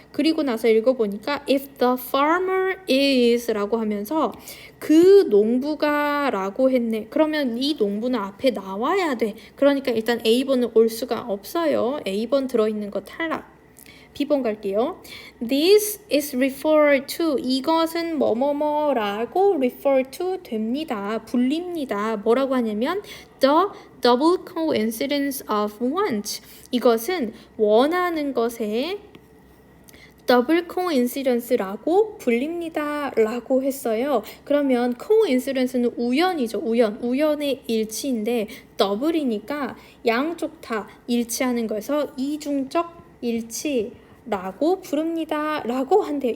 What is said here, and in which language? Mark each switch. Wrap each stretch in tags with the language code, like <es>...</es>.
<ko>그리고 나서 읽어보니까</ko> <en>if the farmer is</en> <ko>라고 하면서 그 농부가 라고 했네. 그러면 이 농부는 앞에 나와야 돼. 그러니까 일단 A번은 올 수가 없어요. A번 들어있는 거 탈락. B번 갈게요.</ko> <en>This is referred to.</en> <ko>이것은 뭐뭐뭐라고 refer to 됩니다. 불립니다. 뭐라고 하냐면</ko> <en>the double coincidence of want.</en> <ko>이것은 원하는 것에 더블 coincidence라고 불립니다 라고 했어요. 그러면 coincidence는 우연이죠. 우연의 일치인데 더블이니까 양쪽 다 일치하는 거에서 이중적 일치라고 부릅니다 라고 한대요.</ko>